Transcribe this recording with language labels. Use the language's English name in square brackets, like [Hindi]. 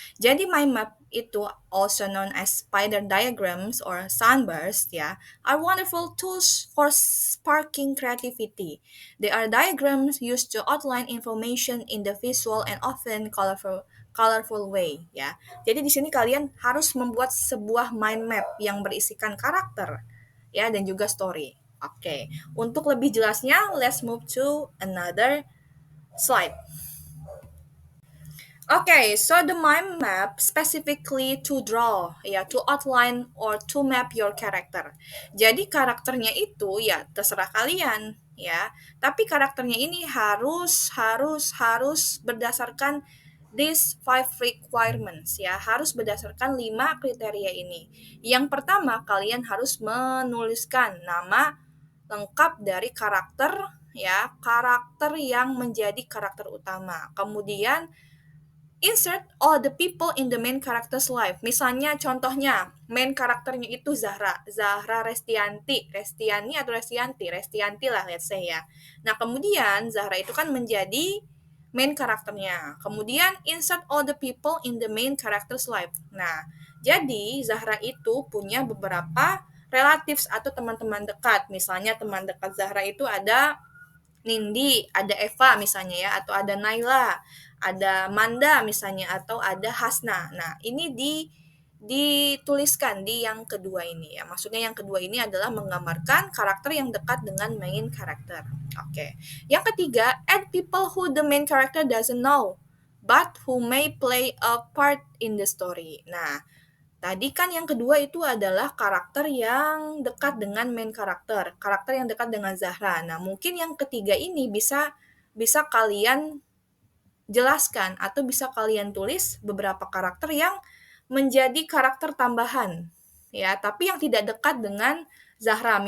[English] Jadi mind map itu also known as spider diagrams or sunburst ya, are wonderful tools for sparking creativity. They are diagrams used to outline information in the visual and often colorful way ya. [Indonesian] Jadi di sini kalian harus membuat sebuah mind map yang berisikan karakter ya dan juga story. Oke, untuk lebih jelasnya, [English] let's move to another slide. Okay, so the mind map specifically to draw, ya, to outline or to map your character. [Indonesian] Jadi karakternya itu ya terserah kalian, ya. Tapi karakternya ini harus berdasarkan [English] these 5 requirements, [Indonesian] ya. Harus berdasarkan 5 kriteria ini. Yang pertama, kalian harus menuliskan nama lengkap dari karakter, ya, karakter yang menjadi karakter utama. Kemudian [English] insert all the people in the main character's life. [Indonesian] Misalnya contohnya, main karakternya itu Zahra Restiani atau Restianti lah [English] let's say [Indonesian] ya. Nah, kemudian Zahra itu kan menjadi main karakternya. Kemudian [English] insert all the people in the main character's life. [Indonesian] Nah, jadi Zahra itu punya beberapa relatives atau teman-teman dekat. Misalnya teman dekat Zahra itu ada Nindi, ada Eva misalnya ya, atau ada Naila, ada Manda misalnya, atau ada Hasna. Nah, ini dituliskan di yang kedua ini ya. Maksudnya yang kedua ini adalah menggambarkan karakter yang dekat dengan main character. Oke. Yang ketiga, [English] add people who the main character doesn't know but who may play a part in the story. [Indonesian] Nah, tadi kan yang kedua itu adalah karakter yang dekat dengan main karakter yang dekat dengan Zahra. Nah, mungkin yang ketiga ini bisa bisa kalian jelaskan atau bisa kalian tulis beberapa karakter yang menjadi karakter tambahan ya, tapi yang tidak dekat dengan Zahra.